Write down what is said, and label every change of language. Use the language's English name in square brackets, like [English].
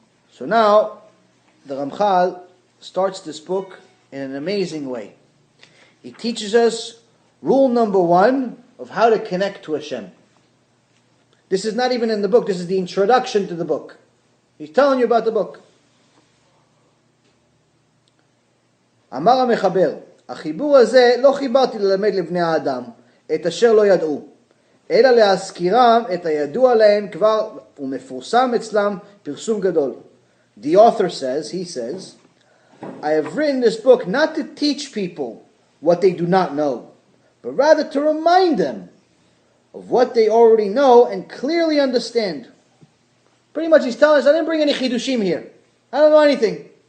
[English] So now, the Ramchal starts this book in an amazing way. He teaches us rule number 1 of how to connect to Hashem. This is not even in the book, this is the introduction to the book. He's telling you about the book. [Hebrew] אמר המחבר, החיבור הזה לא חיברתי ללמד לבני האדם את אשר לא ידעו, אלא להזכירם את הידוע להם כבר ומפורסם אצלם פרסום גדול. [English] The author says, he says, I have written this book not to teach people what they do not know, but rather to remind them of what they already know and clearly understand. Pretty much he's telling us, I didn't bring any chidushim here. I don't know anything.